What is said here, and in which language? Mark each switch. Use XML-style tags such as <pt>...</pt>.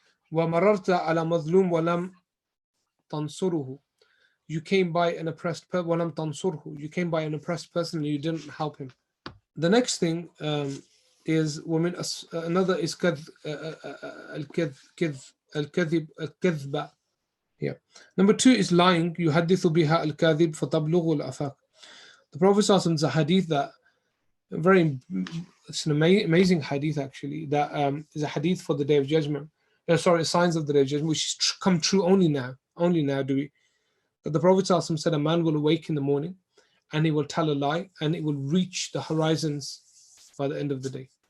<ar>Wa mararta ala mazlum wa lam tansuruhu.</ar> <en>You came by an oppressed person.</en> <ar>Wa lam tansurhu.</ar> <en>You came by an oppressed person and you didn't help him. The next thing is another is al-kadhib, al-kadhba, Yeah. Number 2 is lying.</en> <ar>يحدث بها الكاذب فتبلغ الآفاق.</ar> <en>The Prophet ﷺ is a hadith that it's an amazing hadith actually, that is a hadith for the Day of Judgment. Signs of the Day of Judgment, which come true only now. Only now do we. But the Prophet ﷺ said a man will awake in the morning and he will tell a lie and it will reach the horizons by the end of the day.</en>